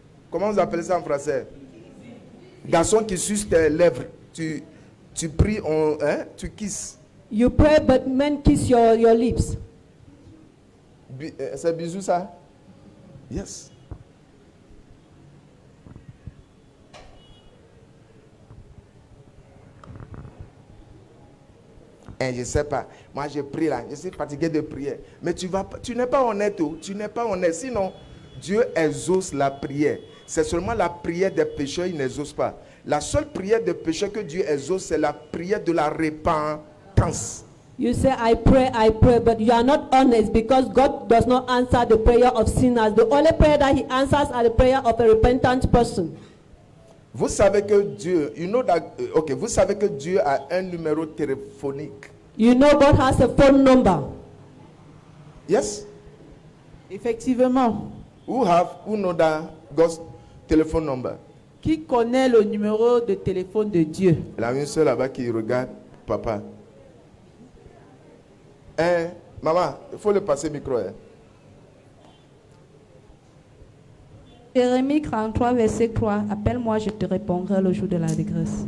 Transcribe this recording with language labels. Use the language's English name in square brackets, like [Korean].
[French] Comment vous appelez ça en français? Garçon qui suce tes lèvres. Tu pries, tu kisses. [English] You pray, but men kiss your lips. [French] C'est bisou ça? [English] Yes. [French] Et je ne sais pas. Moi, je prie là. Je suis fatigué de prière. Mais tu n'es pas honnête. Tu n'es pas honnête. Sinon, Dieu exauce la prière. C'est seulement la prière des pécheurs, il n'exauce pas. La seule prière des pécheurs que Dieu exauce, c'est la prière de la repentance. [English] You say, I pray, but you are not honest because God does not answer the prayer of sinners. The only prayer that he answers are the prayer of a repentant person. [French] Vous savez que Dieu, vous savez que Dieu a un numéro téléphonique. [English] You know God has a phone number. Yes? [French] Effectivement. [English] Who know that God's telephone number? [French] Qui connaît le numéro de téléphone de Dieu? Il y a une seule là-bas qui regarde papa. Maman, il faut le passer le micro. Jérémie 33, verset 3. Appelle-moi, je te répondrai le jour de la dégresse.